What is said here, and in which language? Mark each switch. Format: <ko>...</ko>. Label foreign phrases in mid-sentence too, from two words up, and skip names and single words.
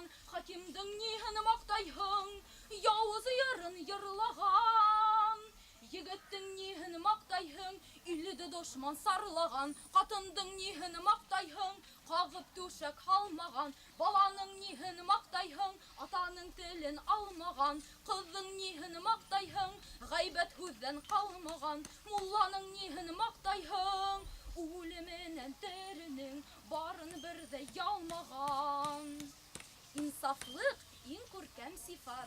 <ba>Хакимдән ниһен мактайһың? Явыз йырын йырлаган. Егеттең ниһен мактайһың? Илде дошман сарлаган. Катындың ниһен мактайһың? Кагып түшәк халмаган. Баланың ниһен мактайһың? Атаның телен алмаган. Кызның ниһен мактайһың? Гайбәт һүздән калмаган. Мулланың ниһен мактайһың? Үлеменән теренең барын бердә ялмаган. Инсафлык иң күркәм сифат.</ba>